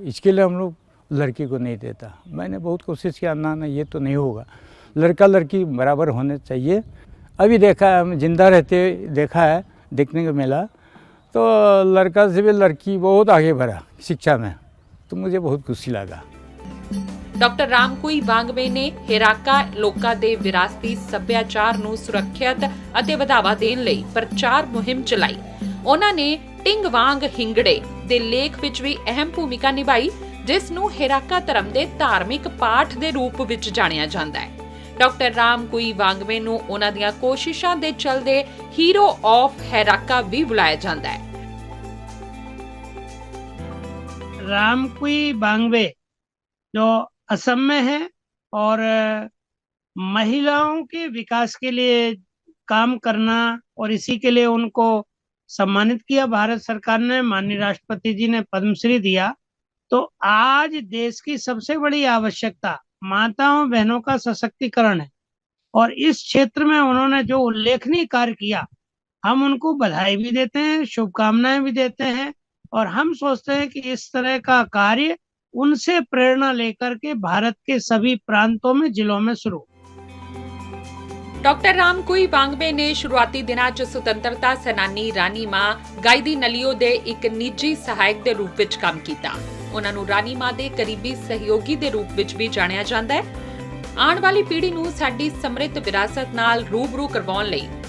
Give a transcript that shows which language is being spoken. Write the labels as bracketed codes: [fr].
[hi] इसके लिए हम लोग लड़की को नहीं देता। मैंने बहुत कोशिश किया, ना ये तो नहीं होगा, लड़का लड़की बराबर होने चाहिए। अभी देखा है, हम जिंदा रहते देखा है, देखने को मिला, तो लड़का से भी लड़की बहुत आगे बढ़ा शिक्षा में, तो मुझे बहुत खुशी लगा। [pa] ਡਾਕਟਰ ਰਾਮਕੋਈ ਵਾਂਗਬੇ ਨੇ ਹੈਰਾਕਾ ਲੋਕਾਂ ਦੇ ਵਿਰਾਸਤੀ ਸੱਭਿਆਚਾਰ ਨੂੰ ਸੁਰੱਖਿਅਤ ਅਤੇ ਵਧਾਵਾ ਦੇਣ ਲਈ ਪ੍ਰਚਾਰ ਮੁਹਿੰਮ ਚਲਾਈ। ਉਹਨਾਂ ਨੇ ਟਿੰਗ ਵਾਂਗ ਹਿੰਗੜੇ ਦੇ ਲੇਖ ਵਿੱਚ ਵੀ ਅਹਿਮ ਭੂਮਿਕਾ ਨਿਭਾਈ, ਜਿਸ ਨੂੰ ਹੈਰਾਕਾ ਧਰਮ ਦੇ ਧਾਰਮਿਕ ਪਾਠ ਦੇ ਰੂਪ ਵਿੱਚ ਜਾਣਿਆ ਜਾਂਦਾ ਹੈ। ਡਾਕਟਰ ਰਾਮਕੋਈ ਵਾਂਗਬੇ ਨੂੰ ਉਹਨਾਂ ਦੀਆਂ ਕੋਸ਼ਿਸ਼ਾਂ ਦੇ ਚਲਦੇ ਹੀਰੋ ਆਫ ਹੈਰਾਕਾ ਵੀ ਬੁਲਾਇਆ ਜਾਂਦਾ ਹੈ। [hi] रामकोई वांगबे जो असम में है और महिलाओं के विकास के लिए काम करना, और इसी के लिए उनको सम्मानित किया भारत सरकार ने, माननीय राष्ट्रपति जी ने पद्मश्री दिया। तो आज देश की सबसे बड़ी आवश्यकता माताओं बहनों का सशक्तिकरण है, और इस क्षेत्र में उन्होंने जो उल्लेखनीय कार्य किया, हम उनको बधाई भी देते हैं, शुभकामनाएं भी देते हैं, और हम सोचते हैं कि इस तरह का कार्य उनसे प्रेरणा लेकर के भारत के सभी प्रांतों में, जिलों में शुरू। [pa] ਡਾਕਟਰ ਰਾਮਕੋਈ ਵਾਂਗਬੇ ਨੇ ਸ਼ੁਰੂਆਤੀ ਦਿਨਾਂ 'ਚ ਸੁਤੰਤਰਤਾ ਸੈਨਾਨੀ ਰਾਣੀ ਮਾਂ ਗਾਈਦੀ ਨਲੀਓ ਦੇ ਇੱਕ ਨਿੱਜੀ ਸਹਾਇਕ ਦੇ ਰੂਪ ਵਿੱਚ ਕੰਮ ਕੀਤਾ। ਉਹਨਾਂ ਨੂੰ ਰਾਣੀ ਮਾਂ ਦੇ ਕਰੀਬੀ ਸਹਿਯੋਗੀ ਦੇ ਰੂਪ ਵਿੱਚ ਵੀ ਜਾਣਿਆ ਜਾਂਦਾ ਹੈ। ਆਉਣ ਵਾਲੀ ਪੀੜ੍ਹੀ ਨੂੰ ਸਾਡੀ ਸਮ੍ਰਿੱਧ ਵਿਰਾਸਤ ਨਾਲ ਰੂਬਰੂ ਕਰਵਾਉਣ ਲਈ